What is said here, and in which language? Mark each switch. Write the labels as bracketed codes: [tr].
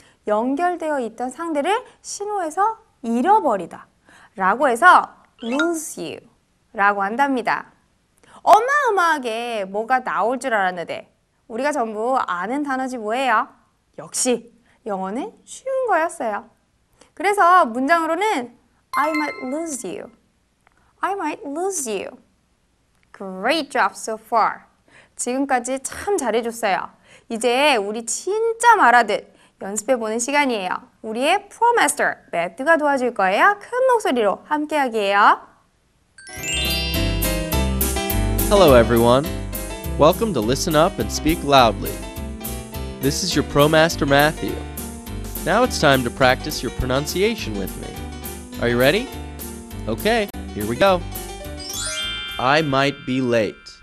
[ko] 연결되어 있던 상대를 신호해서 잃어버리다 라고 해서 lose you 라고 한답니다. 어마어마하게 뭐가 나올 줄 알았는데 우리가 전부 아는 단어지 뭐예요? 역시 영어는 쉬운 거였어요. 그래서 문장으로는 [en] I might lose you. I might lose you. Great job so far. [ko] 지금까지 참 잘해줬어요. 이제 우리 진짜 말하듯 연습해보는 시간이에요. 우리의 프로마스터 매트가 도와줄 거예요. 큰 목소리로 함께하기예요. [en] Hello everyone. Welcome to Listen Up and Speak Loudly. This is your ProMaster Matthew. Now it's time to practice your pronunciation with me. Are you ready? Okay, here we go. I might be late.